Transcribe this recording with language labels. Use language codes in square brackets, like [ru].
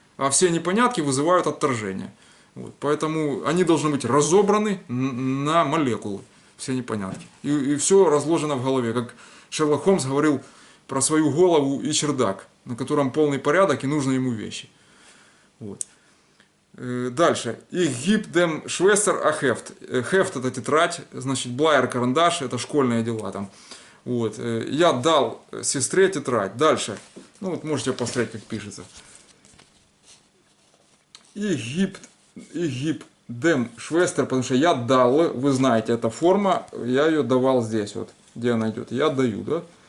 [ru] А все непонятки вызывают отторжение. Вот. Поэтому они должны быть разобраны на молекулы, все непонятки. И все разложено в голове, как Шерлок Холмс говорил про свою голову и чердак, на котором полный порядок и нужны ему вещи. Вот. Дальше. [yi] Ich geb dem Schwester a Heft. [ru] Heft это тетрадь, значит, Блайер карандаш, это школьные дела там. Вот. Я дал сестре тетрадь. Дальше. Ну вот можете посмотреть, как пишется. [yi] Ich geb dem Schwester, [ru] потому что я дал, вы знаете, эта форма, я ее давал здесь вот, где она идет. Я даю, да?